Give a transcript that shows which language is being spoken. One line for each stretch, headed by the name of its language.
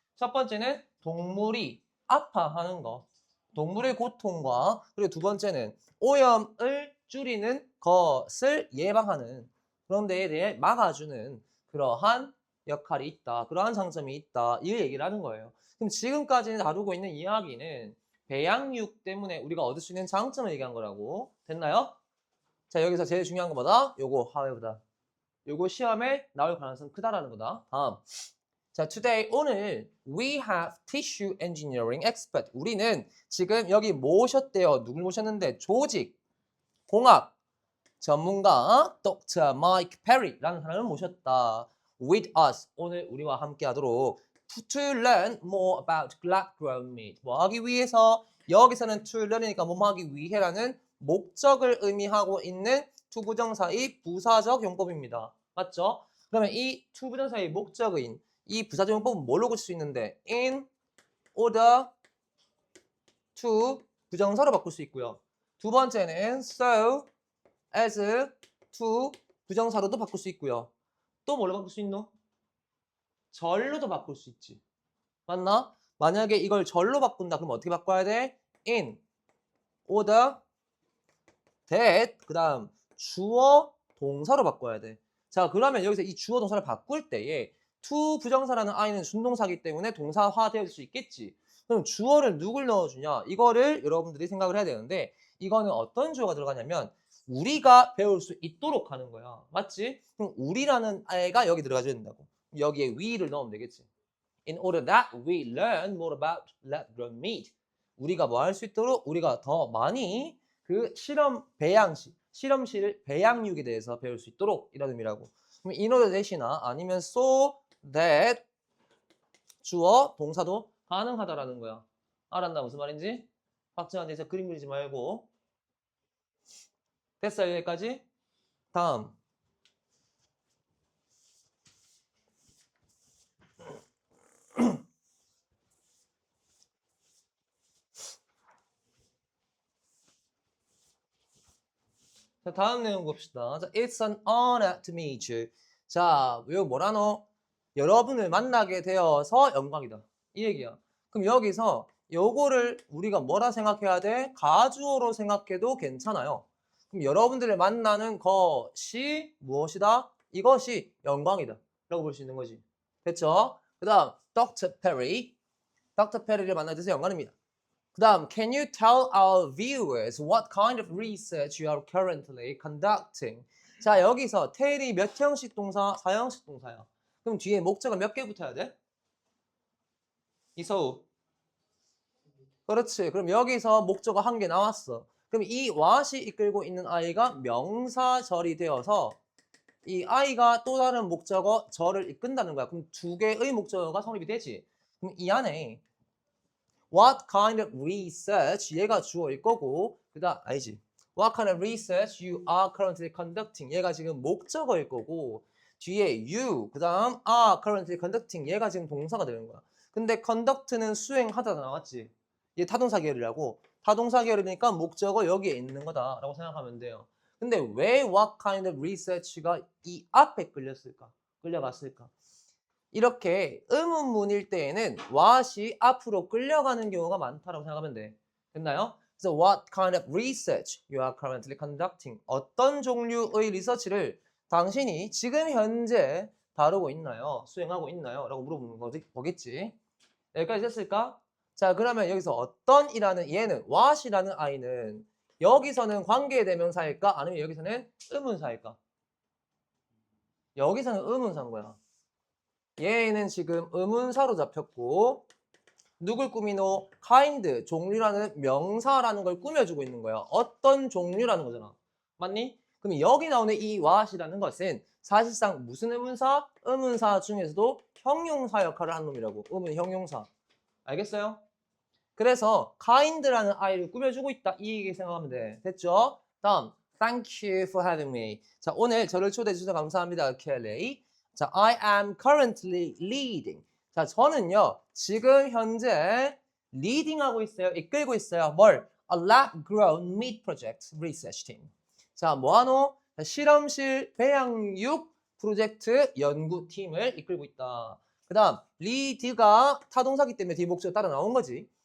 Korean: 첫 번째는 동물이 아파하는 거. 동물의 고통과 그리고 두 번째는 오염을 줄이는 것을 예방하는 그런 데에 대해 막아주는 그러한 역할이 있다. 그러한 장점이 있다. 이 얘기를 하는 거예요. 그럼 지금까지 다루고 있는 이야기는 배양육 때문에 우리가 얻을 수 있는 장점을 얘기한 거라고. 됐나요? 자, 여기서 제일 중요한 거보다 요거 however다. 요거 시험에 나올 가능성이 크다라는 거다. 다음.
English: 자, today
Korean: 오늘
English: we have tissue engineering expert.
Korean: 우리는 지금 여기 모셨대요. 누굴 모셨는데 조직 공학 전문가 Dr. Mike Perry라는 사람을 모셨다.
English: With us
Korean: 오늘 우리와 함께 하도록
English: to learn more about lab-grown meat.
Korean: 뭐 하기 위해서 여기서는 to learn이니까 뭐 하기 위해라는 목적을 의미하고 있는 to 부정사의 부사적 용법입니다. 맞죠? 그러면 이 to 부정사의 목적인 이 부사적 용법은 뭘로 고칠 수 있는데 in order to 부정사로 바꿀 수 있고요. 두 번째는 so as to 부정사로도 바꿀 수 있고요. 또 뭘로 바꿀 수 있노? 절로도 바꿀 수 있지. 맞나? 만약에 이걸 절로 바꾼다. 그럼 어떻게 바꿔야 돼? in, order, that, 그 다음 주어, 동사로 바꿔야 돼. 자, 그러면 여기서 이 주어, 동사를 바꿀 때에 to 부정사라는 i는 준동사이기 때문에 동사화될 수 있겠지. 그럼 주어를 누굴 넣어주냐? 이거를 여러분들이 생각을 해야 되는데 이거는 어떤 주어가 들어가냐면 우리가 배울 수 있도록 하는 거야. 맞지? 그럼 우리라는 애가 여기 들어가줘야 된다고. 여기에 we를 넣으면 되겠지.
English: In order that we learn more about lab-grown meat.
Korean: 우리가 뭐 할 수 있도록 우리가 더 많이 그 실험실 배양육에 대해서 배울 수 있도록 이런 의미라고. 그럼 in order that이나 아니면 so that 주어 동사도 가능하다라는 거야. 알았나 무슨 말인지? 박지환 대해서 그림 그리지 말고. 됐어요 여기까지? 다음. 자, 다음 내용 봅시다.
English: 자, It's an honor to meet you.
Korean: 자, 이거 뭐라노? 여러분을 만나게 되어서 영광이다. 이 얘기야. 그럼 여기서 요거를 우리가 뭐라 생각해야 돼? 가주어로 생각해도 괜찮아요. 그럼 여러분들을 만나는 것이 무엇이다? 이것이 영광이다. 라고 볼 수 있는 거지. 됐죠? 그 다음, Dr. Perry. Dr. Perry를 만나게 돼서 영광입니다.
English: 그 다음, can you tell our viewers what kind of research you are currently conducting?
Korean: 자, 여기서 tell이 몇 형식 동사? 4형식 동사야. 그럼 뒤에 목적어 몇 개 붙어야 돼? 이서우. 그렇지. 그럼 여기서 목적어 한 개 나왔어. 그럼 이 what이 이끌고 있는 아이가 명사절이 되어서 이 아이가 또 다른 목적어 절을 이끈다는 거야. 그럼 두 개의 목적어가 성립이 되지.
English: 그럼 이 안에 What kind of research?
Korean: 얘가 주어일 거고 그 다음 아니지.
English: What kind of research you are currently conducting?
Korean: 얘가 지금 목적어일 거고 뒤에 you 그 다음 are currently conducting 얘가 지금 동사가 되는 거야. 근데 conduct는 수행하다 나왔지. 얘 타동사 계열이라고. 타동사 계열이니까 목적어 여기에 있는 거다라고 생각하면 돼요. 근데 왜 what kind of research가 이 앞에 끌려갔을까? 이렇게 의문문일 때에는 what이 앞으로 끌려가는 경우가 많다고 생각하면 돼. 됐나요? 그래서
English: what kind of research you are currently conducting?
Korean: 어떤 종류의 리서치를 당신이 지금 현재 다루고 있나요? 수행하고 있나요? 라고 물어보는 거겠지. 여기까지 됐을까? 자, 그러면 여기서 어떤이라는 얘는 what이라는 아이는 여기서는 관계대명사일까? 아니면 여기서는 의문사일까? 여기서는 의문사인 거야. 얘는 지금 의문사로 잡혔고 누굴 꾸미노? kind, 종류라는 명사라는 걸 꾸며주고 있는 거야. 어떤 종류라는 거잖아. 맞니? 그럼 여기 나오는 이 what이라는 것은 사실상 무슨 의문사? 의문사 중에서도 형용사 역할을 하는 놈이라고. 의문 형용사. 알겠어요? 그래서 kind라는 아이를 꾸며주고 있다. 이 얘기 생각하면 돼. 됐죠? 다음.
English: Thank you for having me.
Korean: 자, 오늘 저를 초대해 주셔서 감사합니다. 켈리.
English: 자, I am currently leading.
Korean: 자, 저는요, 지금 현재 leading하고 있어요. 이끌고 있어요. 뭘?
English: A lab-grown meat project research team.
Korean: 자, 뭐하노? 실험실 배양육 프로젝트 연구팀을 이끌고 있다. 그 다음, lead가 타동사기 때문에 뒤에 목적어 따라 나온 거지.